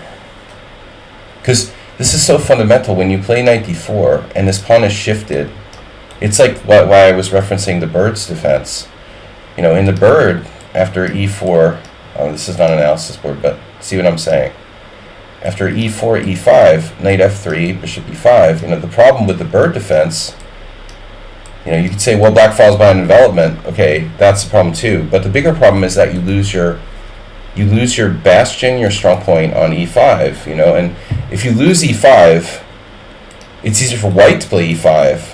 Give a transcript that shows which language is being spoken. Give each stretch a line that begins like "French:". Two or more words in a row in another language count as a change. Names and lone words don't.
English: Because this is so fundamental. When you play 94 and this pawn is shifted, it's like why I was referencing the bird's defense. In the bird, after e4, this is not an analysis board, but see what I'm saying. After e4, e5, knight f3, bishop e5, the problem with the bird defense, you could say, well, black falls behind development. Okay, that's the problem too. But the bigger problem is that you lose your bastion, your strong point on e5, and if you lose e5, it's easier for white to play e5.